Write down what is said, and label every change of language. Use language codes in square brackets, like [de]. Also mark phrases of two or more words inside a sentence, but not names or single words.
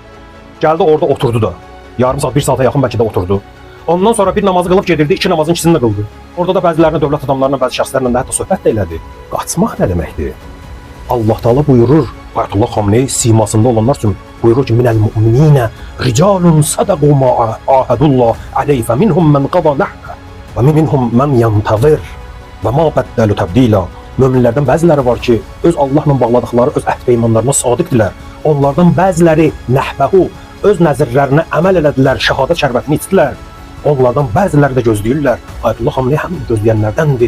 [az] Gəldi orada oturdu da. Yarım saat, bir saata yaxın bəlkə də oturdu. Ondan sonra bir namazı qılıb gedirdi, iki namazın ikisini də qıldı. Orada da bəzilərinə, dövlət adamlarına, bəzi şəxslərlə də hətta söhbət də elədi. Qaçmaq nə deməkdir? Allah Taala buyurur, Ayətullah Xameneyi simasında olanlar üçün buyurur ki, [ar] مِنَ الْمُؤْمِنِينَ رِجَالٌ صَدَقُوا مَا عَاهَدُوا اللَّهَ عَلَيْهِ فَمِنْهُمْ مَنْ قَضَىٰ نَحْبَهُ وَمِنْهُمْ مَنْ يَنْتَظِرُ وَمَا بَدَّلُوا تَبْدِيلًا. [az] Möminlərdən bəziləri var ki, öz Allahla bağladıqları öz əhd peymanlarına sadiqdirlər. Onlardan bəziləri nəhbəhu, öz nəzirlərinə əməl elədilər, şəhadət şərbətini içdilər. Onlardan bəziləri də gözləyirlər. Ayətullah Xameneyi həm gözləyənlərdəndir.